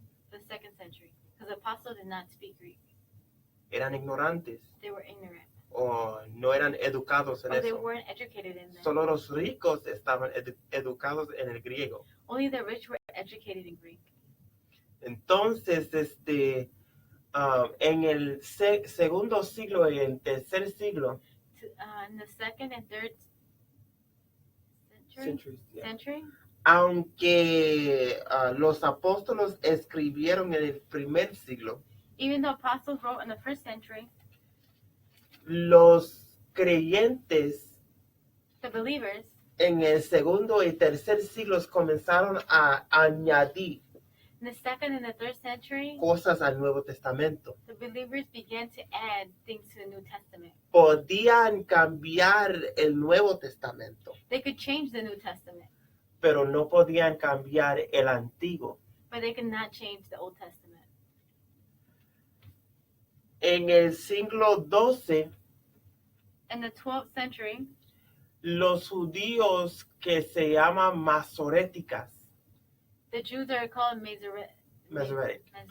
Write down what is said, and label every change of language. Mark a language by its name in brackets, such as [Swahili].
[English] the second century, because the apostles did not speak Greek. [Spanish] eran ignorantes [English] They were ignorant, [Spanish] o no eran educados en [English] or they [Spanish] eso. [English] weren't educated in that. [Spanish] Solo los ricos estaban educados en el griego. [English] Only the rich were educated in Greek. [Spanish] Entonces, en el segundo siglo y el tercer siglo, [English] In the second and third century, [Spanish] aunque los apóstoles escribieron en el primer siglo, [English] even though apostles wrote in the first century, [Spanish] los creyentes [English] the believers [Spanish] en el segundo y tercer siglos comenzaron a añadir [English] in the second and the third century, [Spanish] cosas al Nuevo Testamento. [English] the believers began to add things to the New Testament. [Spanish] Podían cambiar el Nuevo Testamento, [English] They could change the New Testament, [Spanish] pero no podían cambiar el Antiguo. [English] but they could not change the Old Testament. [Spanish] En el siglo XII, [English] In the 12th century, [Spanish] los judíos que se llaman masoréticas, [English] the Jews are called Masoretic.